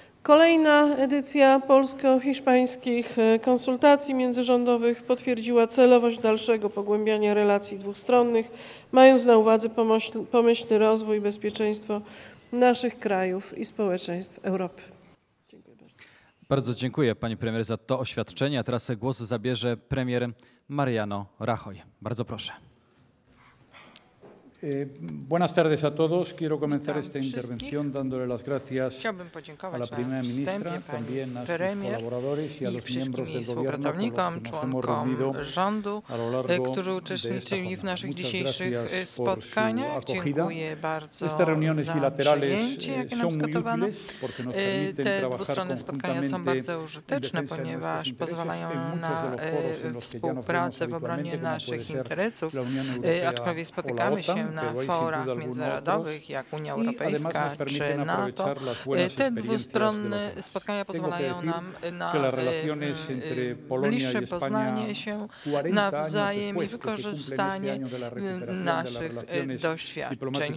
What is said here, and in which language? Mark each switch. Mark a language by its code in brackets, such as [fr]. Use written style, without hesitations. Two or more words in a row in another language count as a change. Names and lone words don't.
[pl] Kolejna edycja polsko-hiszpańskich konsultacji międzyrządowych potwierdziła celowość dalszego pogłębiania relacji dwustronnych, mając na uwadze pomyślny rozwój i bezpieczeństwo naszych krajów i społeczeństw Europy. Dziękuję bardzo. Bardzo dziękuję pani premier za to oświadczenie. A teraz głos zabierze premier Mariano Rajoy. Bardzo proszę. [es] Buenas tardes a todos. Quiero comenzar esta intervención dándole las gracias a la primera ministra, también a sus colaboradores y a los miembros del gobierno con los que nos hemos reunido a lo largo de esta jornada. Muchas gracias por su acogida. Estas reuniones bilaterales son muy útiles porque nos permiten trabajar conjuntamente en defensa de nuestros intereses en muchos de los foros en los que ya nos vemos habitualmente, como puede ser la Unión Europea o la OTAN. [pl] Na forach międzynarodowych, jak Unia Europejska czy NATO. Te dwustronne spotkania pozwalają nam na bliższe poznanie się nawzajem i wykorzystanie naszych doświadczeń.